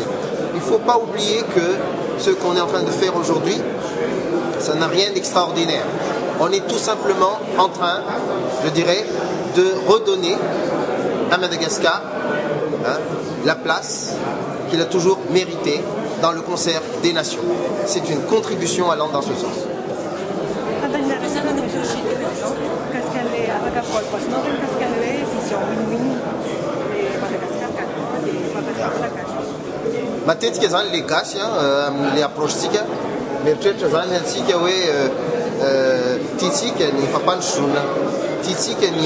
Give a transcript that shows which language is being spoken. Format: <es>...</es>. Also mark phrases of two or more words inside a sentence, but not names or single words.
<fr>Il ne faut pas oublier que ce qu'on est en train de faire aujourd'hui, ça n'a rien d'extraordinaire. On est tout simplement en train, je dirais, de redonner à Madagascar la place qu'il a toujours méritée dans le concert des nations. C'est une contribution allant dans ce sens.</fr> <mg>Matetika zany le gasy le approche-tsika mieritreritra zany antsika hoe tiatsika ny fampandrosoana tiatsika ny</mg>